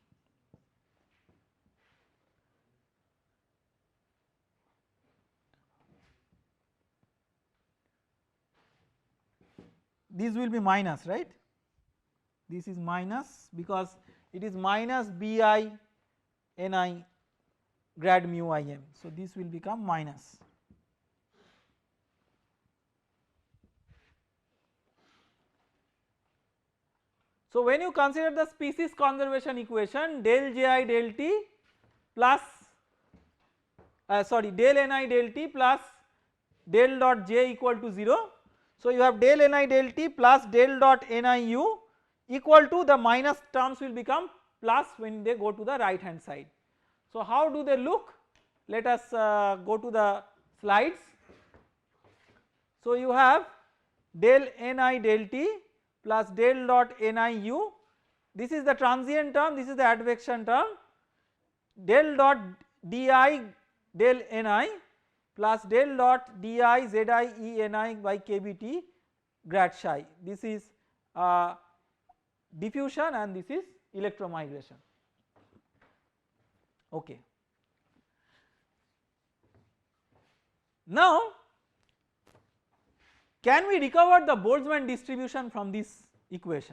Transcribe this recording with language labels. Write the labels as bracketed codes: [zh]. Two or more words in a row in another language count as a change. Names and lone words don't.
[en] This will be minus, right, this is minus because it is minus Bi Ni grad mu Im, so this will become minus. So when you consider the species conservation equation del Ji del T plus del Ni del T plus del dot J equal to 0. So you have del Ni del T plus del dot NIU equal to, the minus terms will become plus when they go to the right hand side. So how do they look? Let us go to the slides. So you have del Ni del T plus del dot NIU, this is the transient term, this is the advection term, del dot Di del Ni plus del dot Di Zi E Ni by Kbt grad psi, this is diffusion and this is electromigration. Okay. Now can we recover the Boltzmann distribution from this equation?